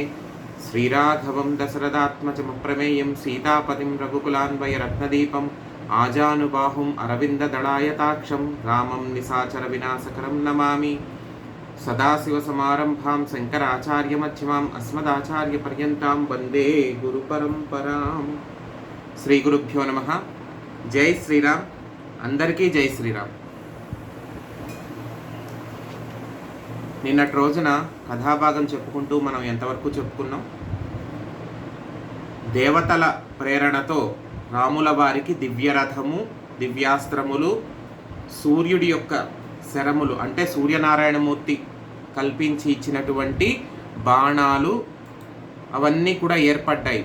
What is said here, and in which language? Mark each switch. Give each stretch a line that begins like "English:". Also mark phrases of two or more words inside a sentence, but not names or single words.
Sanskrit: श्रीराघवं दशरथात्मजमप्रमेयं सीतापतिं रघुकुलान्वयरत्नदीपम् आजानुबाहुम् अरविन्ददलायताक्षं रामं निशाचरविनाशकरं नमामि। सदाशिवसमारम्भां शङ्कराचार्यमध्यमाम् अस्मदाचार्यपर्यन्तां वन्दे गुरुपरम्परां। శ్రీగురుభ్యో నమః.
Telugu: జై శ్రీరామ్. అందరికీ జై శ్రీరామ్. నిన్నటి రోజున కథాభాగం చెప్పుకుంటూ మనం ఎంతవరకు చెప్పుకున్నాం? దేవతల ప్రేరణతో రాముల వారికి దివ్యరథము, దివ్యాస్త్రములు, సూర్యుడి యొక్క శరములు అంటే సూర్యనారాయణమూర్తి కల్పించి ఇచ్చినటువంటి బాణాలు అవన్నీ కూడా ఏర్పడ్డాయి.